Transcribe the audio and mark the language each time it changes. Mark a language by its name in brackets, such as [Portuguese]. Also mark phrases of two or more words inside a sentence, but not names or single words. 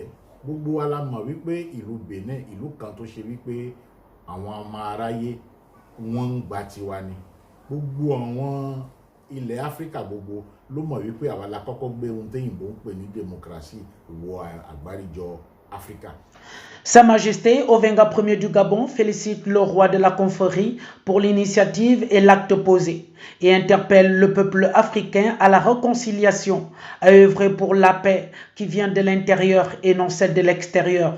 [Yoruba] Gbogbo wa la mọ̀ wípé ìlú Benin ìlú kan tó ṣe wípé àwọn ọmọ aráyé wọ́n ń gba tiwa ni. Gbogbo àwọn ilẹ̀ Áfíríkà gbogbo ló mọ̀ wípé àwa la kọ́kọ́ gbé ohun téyìnbó ń pè ní démocratie wọ àgbáríjọ Africa. [French] Sa Majesté Ovenga Ier du Gabon félicite le roi de la confrérie pour l'initiative et l'acte posé et interpelle le peuple africain à la réconciliation, à œuvrer pour la paix qui vient de l'intérieur et non celle de l'extérieur.